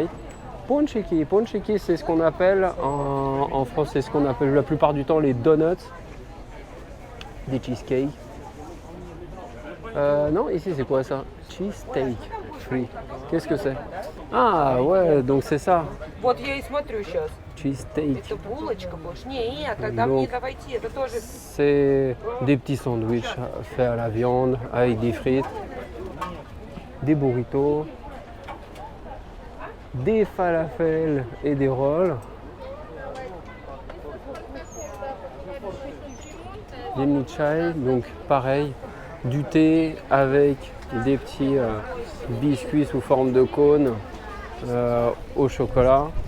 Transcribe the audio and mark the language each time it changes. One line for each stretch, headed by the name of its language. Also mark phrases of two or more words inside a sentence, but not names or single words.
French: Ponchiki, c'est ce qu'on appelle en France, c'est ce qu'on appelle la plupart du temps les donuts, des cheesecakes. Non, ici c'est quoi ça?
English: Cheesesteak free.
French: Qu'est-ce que c'est? Ah ouais, donc c'est ça.
Russian: Вот я и смотрю сейчас. Cheesesteak. Это булочка больше. Не, тогда мне давайте, это тоже.
French: C'est des petits sandwichs faits à la viande avec des frites, des burritos, des falafels et des rolls, des michai, donc pareil, du thé avec des petits biscuits sous forme de cône au chocolat,